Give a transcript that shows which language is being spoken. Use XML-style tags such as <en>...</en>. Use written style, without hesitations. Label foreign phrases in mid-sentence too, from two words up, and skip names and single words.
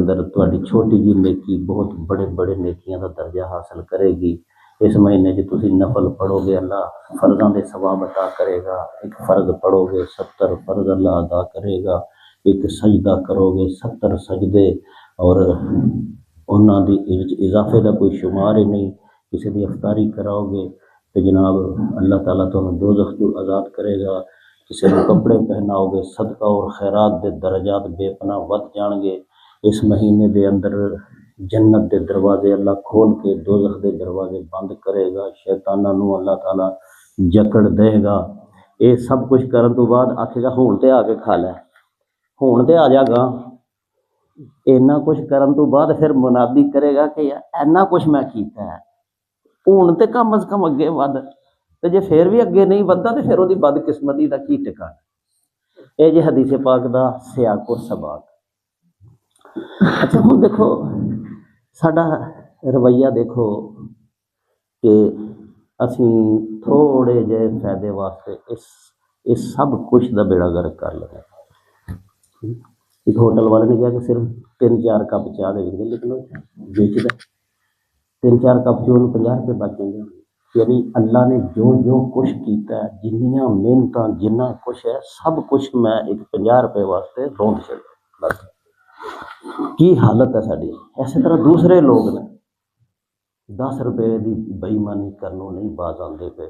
<pa>اندر تہاڈی چھوٹی جی نیکی بہت بڑے بڑے نیکیاں دا درجہ حاصل کرے گی، اس مہینے جو تسی نفل پڑھو گے اللہ فرضاں دے ثواب عطا کرے گا، ایک فرض پڑھو گے 70 فرض اللہ ادا کرے گا، ایک سجدہ کرو گے 70 سجدے، اور انہاں دی اضافے دا کوئی شمار ہی نہیں، کسی دی افطاری کراؤ گے تو جناب اللہ تعالیٰ تمہیں دوزخ تو آزاد کرے گا، کسی کو کپڑے پہناؤ گے، صدقہ اور خیرات دے درجات بے پناہ ود جان گے۔ اس مہینے دے اندر جنت دے دروازے اللہ کھول کے دوزخ دے دروازے بند کرے گا، شیطاناں نوں اللہ تعالیٰ جکڑ دے گا۔ یہ سب کچھ کرن تو بعد آکھے گا ہون تے آ کے کھا لے، ہون تے آ جا گا، اینا کچھ کرن تو بعد پھر منادی کرے گا کہ اینا کچھ میں کیتا ہے، ہون تے کم از کم اگے ود، تے جے پھر بھی اگے نہیں ودتا تو پھر وہ بد قسمتی دا کی ٹکانا۔ اے جی حدیث پاک دا سیاق و سباق۔ اچھا ہن دیکھو ساڈا رویہ دیکھو کہ اسی تھوڑے جے فائدے واسطے اس سب کچھ دا بیڑا گرک کر لگا۔ ایک ہوٹل والے نے کہا کہ صرف 3-4 کپ چاہ دے دیں، لیکن وہ بیچتا 3-4 ਕੱਪ ਚੋਂ ਉਹਨੂੰ 50 ਰੁਪਏ ਬਚ ਜਾਂਦੇ ਹੋਣਗੇ। ਯਾਨੀ ਅੱਲਾ ਨੇ ਜੋ ਜੋ ਕੁਛ ਕੀਤਾ, ਜਿੰਨੀਆਂ ਮਿਹਨਤਾਂ, ਜਿੰਨਾ ਕੁਛ ਹੈ, ਸਭ ਕੁਛ ਮੈਂ ਇੱਕ 50 ਰੁਪਏ ਵਾਸਤੇ ਰੋਂਦ ਛੱਡਿਆ। ਬਸ ਕੀ ਹਾਲਤ ਹੈ ਸਾਡੀ। ਇਸੇ ਤਰ੍ਹਾਂ ਦੂਸਰੇ ਲੋਕ ਨੇ 10 ਰੁਪਏ ਦੀ ਬੇਈਮਾਨੀ ਕਰਨੋਂ ਨਹੀਂ ਬਾਜ਼ ਆਉਂਦੇ ਪਏ।</pa>